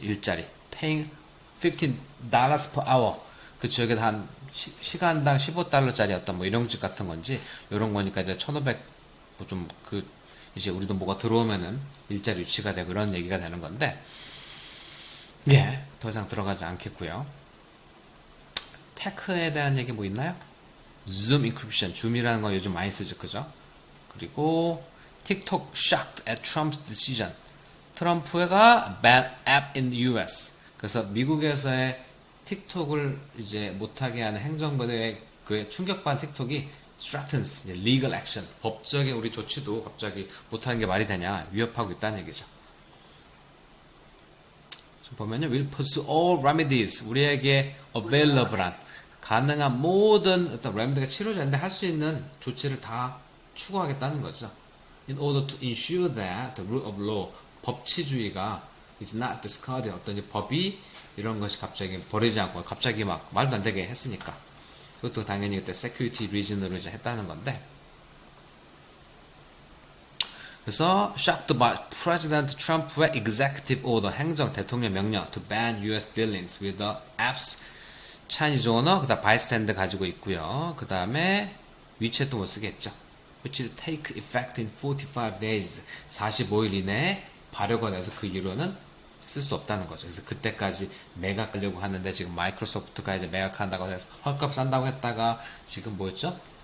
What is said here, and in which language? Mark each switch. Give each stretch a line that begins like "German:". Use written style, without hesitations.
Korean: 일자리
English: paying $15 per hour
Korean: 그 지역에 한 시간당 15달러짜리 어떤 뭐 일용직 같은 건지 이런 거니까 이제 1,500 뭐 좀 그 이제 우리도 뭐가 들어오면은 일자리 유치가 되고 그런 얘기가 되는 건데 예, 더 이상 들어가지 않겠고요. 테크에 대한 얘기 뭐 있나요?
English: Zoom encryption,
Korean: 줌이라는 거 요즘 많이 쓰죠, 그죠?
English: 그리고 TikTok shocked at Trump's decision. 트럼프가 ban app in the US.
Korean: 그래서 미국에서의 틱톡을 이제 못하게 하는 행정부의 그 충격받은 틱톡이
English: threatens legal action,
Korean: 법적인 우리 조치도 갑자기 못하는 게 말이 되냐 위협하고 있다는 얘기죠. 지금 보면요,
English: will pursue all remedies
Korean: 우리에게 available한 가능한 모든 어떤 레미디가 치료제인데 할 수 있는 조치를 다 추구하겠다는 거죠.
English: In order to ensure that the rule of law 법치주의가 is not discarded
Korean: 어떤 법이 이런 것이 갑자기 버리지 않고 갑자기 막 말도 안 되게 했으니까 그것도 당연히 그때
English: security reason으로 이제 했다는 건데 그래서 shocked by President Trump의 executive order
Korean: 행정 대통령 명령
English: to ban US dealings with the apps Chinese owner
Korean: 그다음 bystander 가지고 있고요. 그 다음에 위챗도 못 쓰겠죠.
English: which will take effect in 45 days
Korean: 45일 이내에 발효가 돼서 그 이후로는 쓸 수 없다는 거죠. 그래서 그때까지 매각하려고 하는데 지금 마이크로소프트가 이제 매각한다고 해서 헐값 산다고 했다가 지금 뭐였죠?